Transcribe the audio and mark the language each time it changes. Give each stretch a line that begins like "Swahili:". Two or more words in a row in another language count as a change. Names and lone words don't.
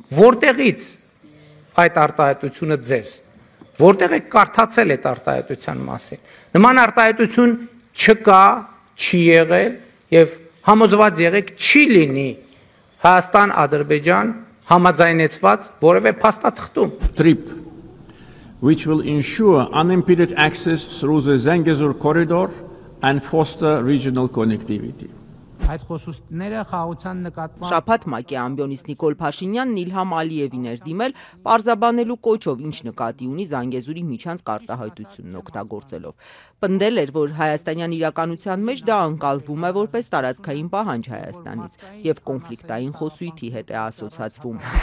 Armenian: Որտեղից այդ արտահայտությունը ձեզ, որտեղ եք կարդացել այդ արտահայտության մասին։ Նման արտահայտություն չկա, չի եղել եւ համոզված եղեք չի լինի Հայաստան-Ադրբեջան համաձայնեցված որևէ փաստաթղթում։
English: Trip which will ensure unimpeded access through the Zangezur corridor and foster regional connectivity.
Armenian: Այդ խոսուստները խաղաղության նկատմամբ Շաբաթ ՄԱԿ-ի ամբիոնից Նիկոլ Փաշինյանն Իլհամ Ալիևին էր դիմել պարզաբանելու կոչով ինչ նկատի ունի Զանգեզուրի միջանցք արտահայտությունն օգտագործելով։ Պնդել էր, որ հայաստանյան իրականության մեջ դա ընկալվում է որպես տարածքային պահանջ Հայաստանից եւ կոնֆլիկտային խոսույթի հետ է ասոցացվում։